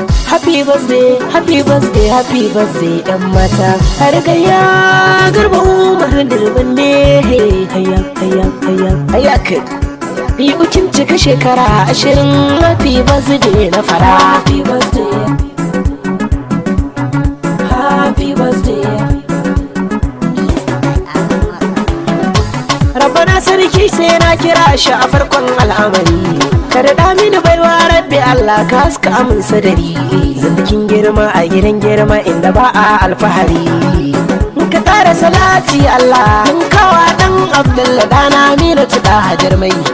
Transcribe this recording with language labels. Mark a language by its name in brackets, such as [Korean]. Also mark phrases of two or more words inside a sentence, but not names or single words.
[English] Happy birthday, happy birthday, happy birthday, [Hausa] 'yan mata. Har gaya Garba Umar Durban ne. Haya, haya, haya, haya kai. Yi bikin cika shekara ashirin. [English] Happy birthday [Hausa] na fara. [English] Happy birthday. Happy birthday. [Hausa] Rabbana sarki sai na kira shi a farkon al'amari. Ka daɗa mini baiwa [Arabic] Rabbi Allah [Hausa] ka haska min sadari. Zindikin girma a gidan girma inda ba a alfahari. Ka ƙara salati Allah, mun kawa ɗan Abdullah ɗana Aminu Tuɗa Hajar Mai.